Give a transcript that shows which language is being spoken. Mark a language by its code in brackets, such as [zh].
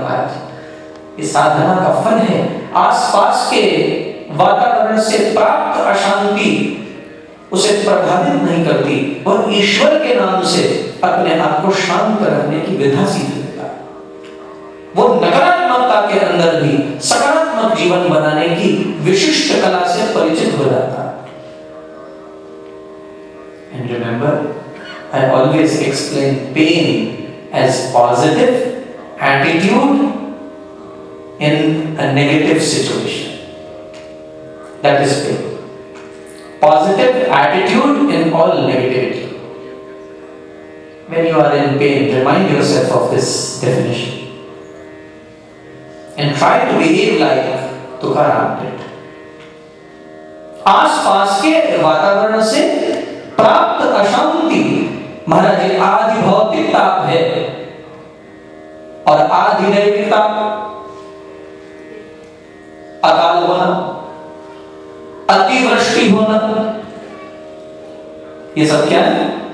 [hi] महाराज इस साधना का फल है। आसपास के वातावरण से प्राप्त अशांति उसे प्रभावित नहीं करती और ईश्वर के नाम से अपने आप को शांत रखने की विधा सीख लेता है। वो नकारात्मकता के अंदर भी सकारात्मक जीवन बनाने की विशिष्ट कला से परिचित हो जाता है। [en] And remember, I always explain pain as positive attitude in a negative situation. That is pain. Positive attitude in all negativity. When you are in pain, remind yourself of this definition and try to behave like Tukaram did. [hi] आसपास के वातावरण से प्राप्त अशांति महाराज जी आदि भौतिक ताप है और आदि दैविक ताप, अकाल होना, अतिवृष्टि होना, ये सब क्या है?